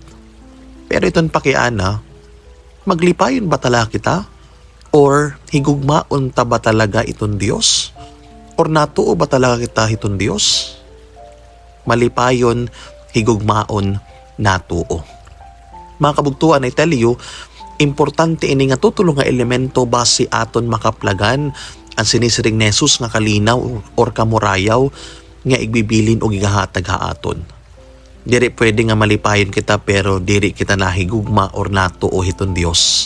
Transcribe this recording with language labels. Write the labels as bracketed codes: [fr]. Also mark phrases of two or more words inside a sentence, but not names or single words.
[war] Pero iton pakiana, maglipayon ba talaga kita? Or higugmaon ta ba talaga iton Dios? Or natuo ba talaga kita iton Dios? Malipayon, higugmaon, natuo. Mga kabugtuan, [en] I tell you, [war] importante ini nga tutulong nga elemento base aton makaplagan ang sinisiring ni Jesus nga kalinaw or kamurayaw nga igbibilin o gigahatag ha aton. Diri pwede nga malipayon kita pero diri kita nahigugma or natuo hiton Dios.